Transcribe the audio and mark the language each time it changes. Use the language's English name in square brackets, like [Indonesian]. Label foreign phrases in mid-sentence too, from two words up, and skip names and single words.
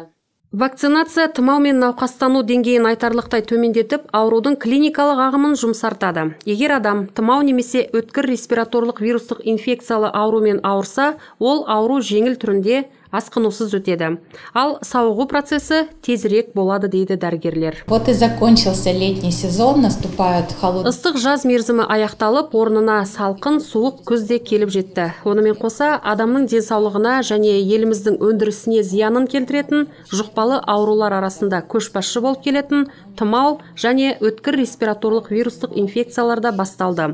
[Kazakh] Вакцинация тұмау мен науқастану деңгейін айтарлықтай төмендетіп, аурудың клиникалық ағымын жұмсартады. Егер адам тұмау немесе өткір респираторлық вирустық инфекциялы аурумен ауырса, ол ауру жеңіл түрінде асқынусыз өтеді. Ал сауығу процесі тезірек болады дейді дәрігерлер. [Russian] Вот и закончился летний сезон, наступает холодный. [Kazakh] Ыстық жаз мерзімі аяқталып, орнына салқын, суық күз де келіп жетті. Онымен қоса, адамның денсаулығына және еліміздің өндірісіне зиянын келтіретін жұқпалы аурулар арасында көшбасшы болып келетін тұмау және өткір респираторлық вирустық инфекцияларда басталды.